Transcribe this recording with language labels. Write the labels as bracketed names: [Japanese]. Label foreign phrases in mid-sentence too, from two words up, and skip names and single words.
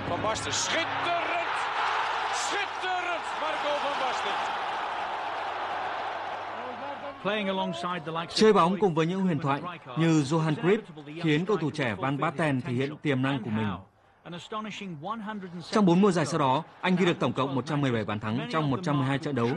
[Dutch] Basten, schitterend! Schitterend, Marco van Basten. [Vietnamese] Chơi bóng cùng với những huyền thoại như Johan Cruyff khiến cầu thủ trẻ Van Basten thể hiện tiềm năng của mình. Trong 4 mùa giải sau đó, anh ghi được tổng cộng 117 bàn thắng trong 112 trận đấu.